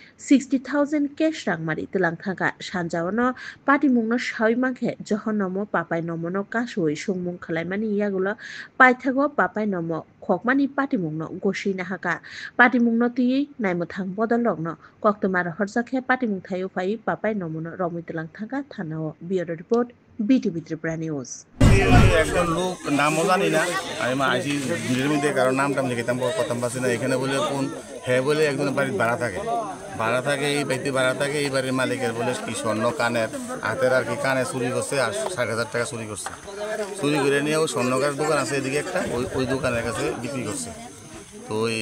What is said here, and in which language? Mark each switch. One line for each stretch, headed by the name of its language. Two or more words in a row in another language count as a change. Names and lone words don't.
Kok Borok: 60,000 cash rangmari telang thanga sanjawano pati mungno shawimanke Johon Nomo Papai Nomo no kasui sungmung khalaimani yagulo paithago Papai Nomo khokmani pati mungno goshi nahaka pati mungno ti naimuthang bodolokno koktomar horjakhe pati mung thayo pai Papai Nomo no romui telang thanga thanao
English: Bureau Report
Kok Borok: BTP Tripura News.
Bangla: একজন লোক নামও জানি না আমি আইসি ভিড়ের মধ্যে কারণ নামটা লিখিতাম প্রথম পাচ্ছি না এখানে বলে কোন হ্যাঁ বলে একজন বাড়ির ভাড়া থাকে এই বাড়িতে ভাড়া থাকে এই বাড়ির মালিকের বলে কি স্বর্ণ কানের হাতের আর কি কানে চুরি করছে আর 60,000 টাকা চুরি করছে চুরি করে নিয়ে ও স্বর্ণকারের দোকান আছে এদিকে একটা ওই দোকানের কাছে বিক্রি করছে তো